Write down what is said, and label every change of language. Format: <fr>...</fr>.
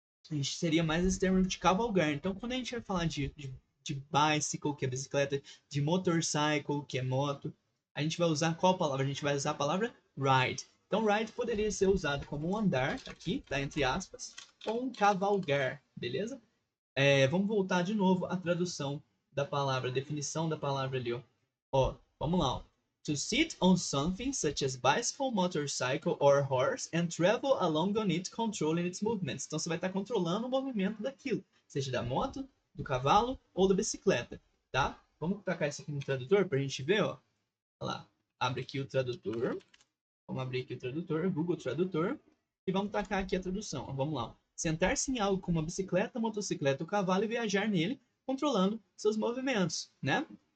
<pt>A gente seria mais esse termo de cavalgar. Então, quando a gente vai falar de bicycle, que é bicicleta, de motorcycle, que é moto, a gente vai usar qual palavra? A gente vai usar a palavra ride. Então, ride poderia ser usado como um andar, aqui, tá entre aspas, ou um cavalgar, beleza? Vamos voltar de novo à tradução da palavra, a definição da palavra ali, ó. Ó, Vamos lá. Ó.</pt> <en>To sit on something such as bicycle, motorcycle or horse and travel along on it, controlling its movements.</en> <pt>Então você vai estar controlando o movimento daquilo, seja da moto, do cavalo ou da bicicleta, tá? Vamos tacar isso aqui no tradutor para a gente ver, ó. Olha lá. Abre aqui o tradutor. Vamos abrir aqui o tradutor, Google Tradutor, e vamos tacar aqui a tradução. Vamos lá. Sentar-se em algo como uma bicicleta, motocicleta ou cavalo e viajar nele, controlando seus movimentos, né?</pt>